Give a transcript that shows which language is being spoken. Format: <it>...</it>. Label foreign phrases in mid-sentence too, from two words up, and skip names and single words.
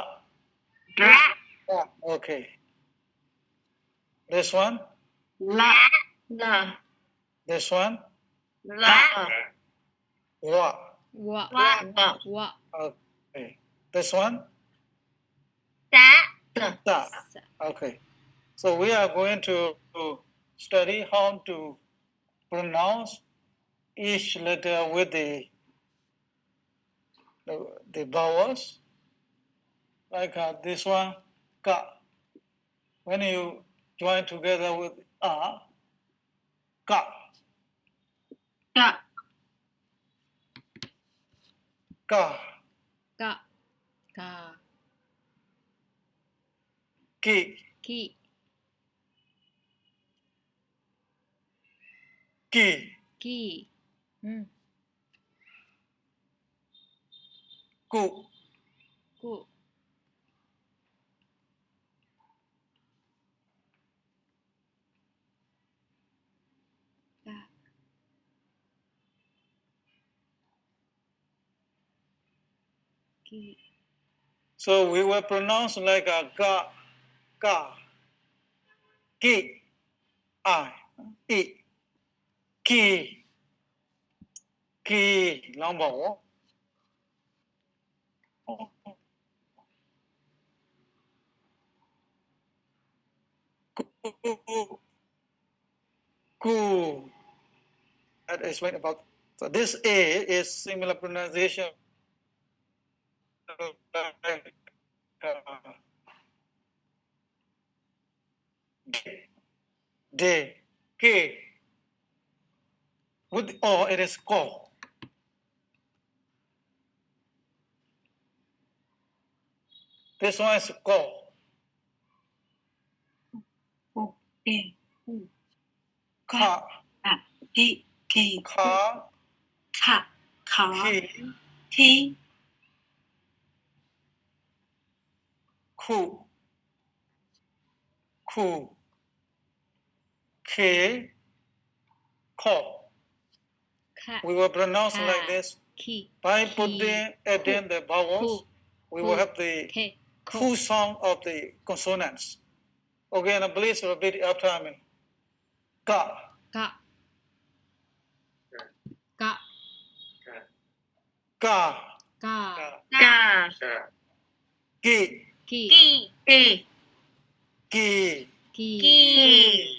<en>Ra. Ra. Okay. This one? La. La. This one? La. Wa. Wa. Wa. Wa. Okay. This one? Ta. Ta. Okay. So we are going to study how to pronounce each letter with the vowels. Like this one, ka. When you join together with a, ka. Ka. Ka. Ka. Ka. Ki. Ki. Ki. Ki. Ku. Ku. Ka. Ki. So we will pronounce like a ga, ga, ki, I, e, ki, ki, long vowel. Ku, ku. That is right about. So this A is similar pronunciation. De, ke. With O, it is ko. This one is ko. E. Ka. Ki. Ki. Ka. Ka. Ka. Ki. Ki. Ku. Ku. Ke. Ko. Ka. We will pronounce like this. Ki. By putting adding the vowels, we will have the ku sound of the consonants. Okay, now please repeat after me. Ka. Ka. Ka. Ka. Ka. Ka. Ki. Ki. Ki. Ki. Ki.</en>